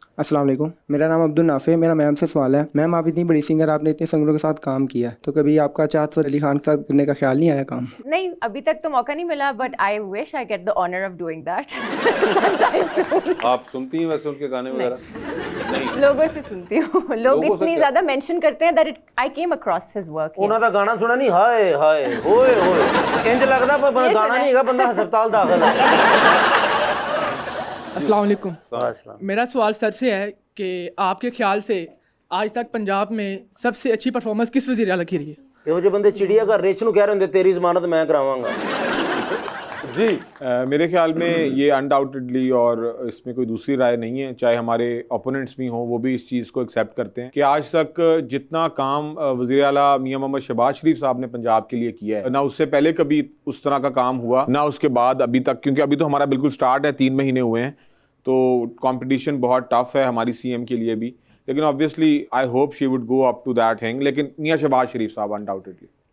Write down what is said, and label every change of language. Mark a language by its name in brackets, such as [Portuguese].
[Hindi] अस्सलाम वालेकुम, मेरा नाम अब्दुल नाफे, मेरा मैम से सवाल है। मैम, आप इतनी बड़ी सिंगर, आपने इतने सिंगरों के साथ काम किया, तो कभी आपका चाहत अली खान के साथ करने का ख्याल नहीं आया काम? नहीं, अभी तक तो मौका नहीं मिला, [English] But I wish I get the honour of doing that sometime soon. [Hindi] आप सुनती हैं वैसे उनके गाने वगैरह? नहीं, लोगों से सुनती हूँ। लोग लोगों से इतनी क्या? ज्यादा मेंशन करते हैं [English] That I came across his work. [Punjabi] ਉਹਨਾਂ ਦਾ ਗਾਣਾ ਸੁਣਾ ਨਹੀਂ, ਹਾਏ ਹਾਏ ਓਏ ਹੋਏ, ਇੰਜ ਲੱਗਦਾ ਪਰ [Hindi] ये [Punjabi] ਗਾਣਾ [Hindi] सुना [Punjabi] ਨਹੀਂ ਹੈਗਾ, ਬੰਦਾ ਹਸਪਤਾਲ ਦਾਖਲ ਹੈ। [Hindi] अस्सलाम वालेकुम। अस्सलाम। मेरा सवाल सर से है कि आपके ख्याल से आज तक पंजाब में सबसे अच्छी परफॉर्मेंस किस वज़ीर आला की रही है? [Punjabi] ਇਹੋ ਜਿਹੇ ਬੰਦੇ ਚਿੜੀਆ ਘਰ ਰਿਚ ਨੂੰ ਕਹਿ ਰਹੇ ਹੁੰਦੇ ਤੇਰੀ ਜ਼ਮਾਨਤ ਮੈਂ ਕਰਾਵਾਂਗਾ। [Hindi] जी मेरे ख्याल में ये अनडाउटेडली, और इसमें कोई दूसरी राय नहीं है, चाहे हमारे ओपोनेंट्स भी हों वो भी इस चीज़ को एक्सेप्ट करते हैं कि आज तक जितना काम वज़ीर आला मियां मोहम्मद शहबाज शरीफ साहब ने पंजाब के लिए किया है, ना उससे पहले कभी उस तरह का काम हुआ, ना उसके बाद अभी तक, क्योंकि अभी तो हमारा बिल्कुल स्टार्ट है, 3 महीने हुए हैं, तो कंपटीशन बहुत टफ है हमारी सीएम के लिए भी, लेकिन [English] obviously I hope she would go up to that hang, [Hindi] लेकिन मियां शहबाज शरीफ साहब अनडाउटेडली।